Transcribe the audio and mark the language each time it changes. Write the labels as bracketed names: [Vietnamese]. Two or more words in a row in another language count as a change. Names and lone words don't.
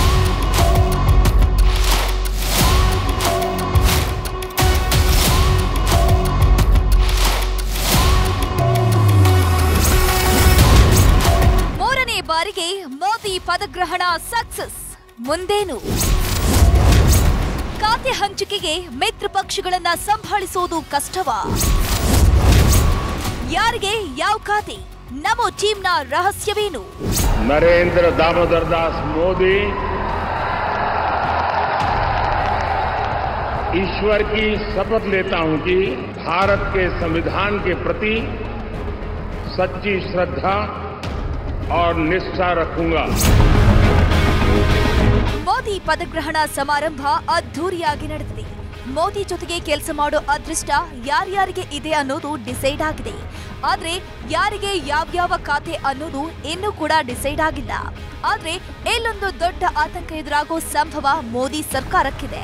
[Kannada] ಮೂರನೇ ಬಾರಿಗೆ ಮೋದಿ ಪದಗ್ರಹಣ ಸಕ್ಸಸ್. ಮುಂದೇನು? ಖಾತೆ ಹಂಚಿಕೆಗೆ ಮಿತ್ರ ಪಕ್ಷಗಳನ್ನ ಸಂಭಾಳಿಸೋದು ಕಷ್ಟವಾ? ಯಾರಿಗೆ ಯಾವ ಖಾತೆ? ನಮೋ ಟೀಮ್ನ ರಹಸ್ಯವೇನು? [Hindi] नरेंद्र दामोदर दास मोदी ईश्वर की शपथ लेता हूं कि भारत के संविधान के प्रति सच्ची श्रद्धा और निष्ठा रखूंगा। [Kannada] ಮೋದಿ ಪದಗ್ರಹಣ ಸಮಾರಂಭ ಅದ್ಧೂರಿಯಾಗಿ ನಡೆದಿದೆ. ಮೋದಿ ಜೊತೆಗೆ ಕೆಲಸ ಮಾಡೋ ಅದೃಷ್ಟ ಯಾರ್ಯಾರಿಗೆ ಇದೆ ಅನ್ನೋದು ಡಿಸೈಡ್ ಆಗಿದೆ. ಆದ್ರೆ ಯಾರಿಗೆ ಯಾವ್ಯಾವ ಖಾತೆ ಅನ್ನೋದು ಇನ್ನೂ ಕೂಡ ಡಿಸೈಡ್ ಆಗಿಲ್ಲ. ಆದ್ರೆ ಇಲ್ಲೊಂದು ದೊಡ್ಡ ಆತಂಕ ಎದುರಾಗೋ ಸಂಭವ ಮೋದಿ ಸರ್ಕಾರಕ್ಕಿದೆ.